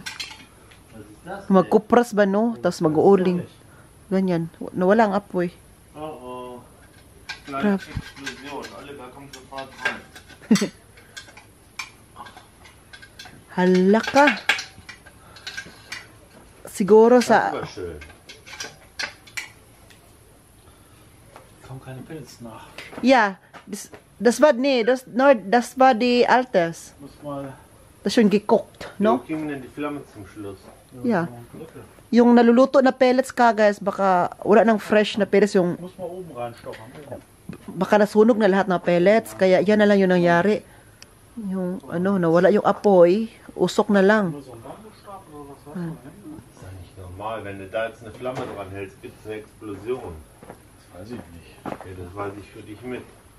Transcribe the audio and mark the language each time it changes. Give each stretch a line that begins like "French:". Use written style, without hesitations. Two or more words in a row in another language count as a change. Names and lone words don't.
Filipino: Magkupras ba, no? Tapos mag-uuling. Ganyan. Nawala ang apoy. Grabe. Hala ka. Siguro sa...
German: Kommen keine Pilze nach. Ja, das war, nee, das war die altes. Muss mal. Das schon gekocht, no? Wo gingen denn die Flammen zum Schluss? Ja.
Filipino: Yung naluluto na pellets ka, guys, baka wala nang fresh na pellets yung...
German: Muss mal oben reinstochen.
Filipino: Baka nasunog na lahat ng pellets, kaya yan na lang yung nangyari. Yung, ano, nawala yung apoy, usok na lang.
German: Das ist ja nicht normal. Wenn du da jetzt eine Flamme dran hältst, gibt es eine Explosion. Das weiß ich nicht. Okay, das weiß ich für dich mit.